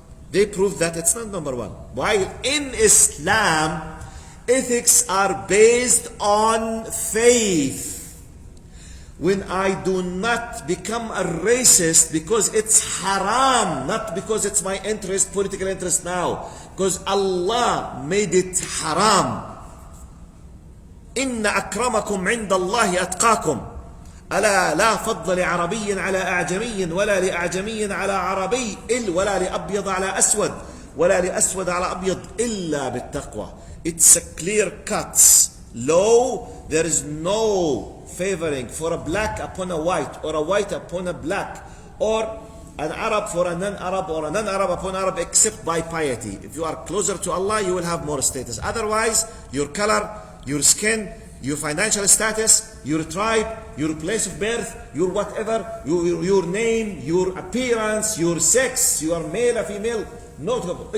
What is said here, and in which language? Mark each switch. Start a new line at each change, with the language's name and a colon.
English: They prove that it's not number one. While in Islam, ethics are based on faith. When I do not become a racist because it's haram, not because it's my interest, political interest now, because Allah made it haram.
Arabic: إن أكرمكم عند الله أتقاكم ألا لا فضل لعربي على أعجمي ولا لأعجمي على عربي ولا لأبيض على أسود ولا لأسود على أبيض إلا بالتقوى.
English: It's a clear cut law. There is no favoring for a black upon a white, or a white upon a black, or an Arab for a non-Arab, or a non-Arab upon Arab, except by piety. If you are closer to Allah, you will have more status. Otherwise, your color, your skin, your financial status, your tribe, your place of birth, your whatever, your name, your appearance, your sex, you are male or female, no trouble.